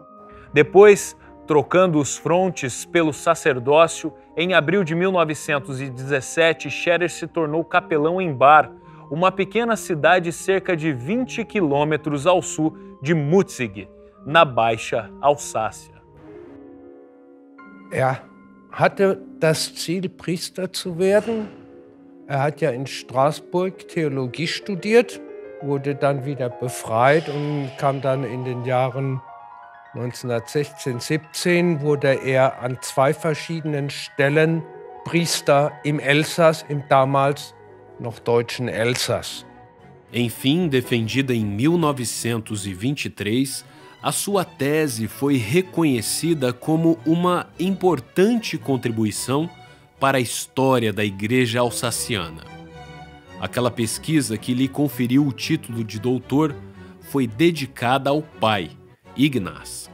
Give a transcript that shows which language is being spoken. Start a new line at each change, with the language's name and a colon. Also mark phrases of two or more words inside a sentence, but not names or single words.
Portuguese: Depois, trocando os frontes pelo sacerdócio, em abril de 1917, Scherer se tornou capelão em Bar, uma pequena cidade cerca de 20 quilômetros ao sul de Mutzig, na Baixa Alsácia.
German: Er hatte das Ziel, Priester zu werden. Er hat ja in Straßburg Theologie studiert, wurde dann wieder befreit und kam dann in den Jahren 1916, 17 wurde er an 2 verschiedenen Stellen Priester im Elsass, im damals noch deutschen Elsass.
Portuguese: Enfim, defendida em 1923, a sua tese foi reconhecida como uma importante contribuição para a história da Igreja Alsaciana. Aquela pesquisa que lhe conferiu o título de doutor foi dedicada ao pai, Ignaz.